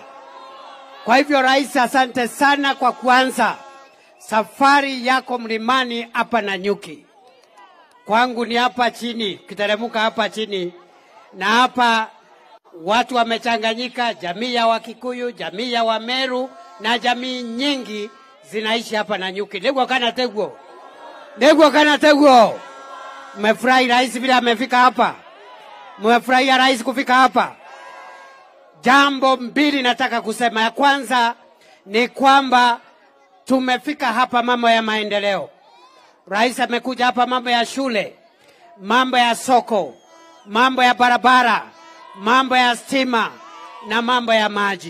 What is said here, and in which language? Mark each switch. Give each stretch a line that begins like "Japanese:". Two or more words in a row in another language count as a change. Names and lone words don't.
Swahili: Kwa hivyo Rais, asante sana kwa kuanza safari yako mlimani hapa Nanyuki. Kwangu ni hapa chini, kiteremuka hapa chini. Na hapa watu wamechanganyika, jamii ya Wakikuyu, jamii ya Wameru na jamii nyingi zinaishi hapa Nanyuki.
Kikuyu: Ndegwa kana teguo.
Swahili: Mmefurahi Rais vile amefika hapa? Mmefurahia Rais kufika hapa? Jambo mbili nataka kusema. Ya kwanza ni kwamba tumefika hapa mambo ya maendeleo. Rais amekuja hapa mambo ya shule, mambo ya soko, mambo ya barabara, mambo ya stima na mambo ya maji.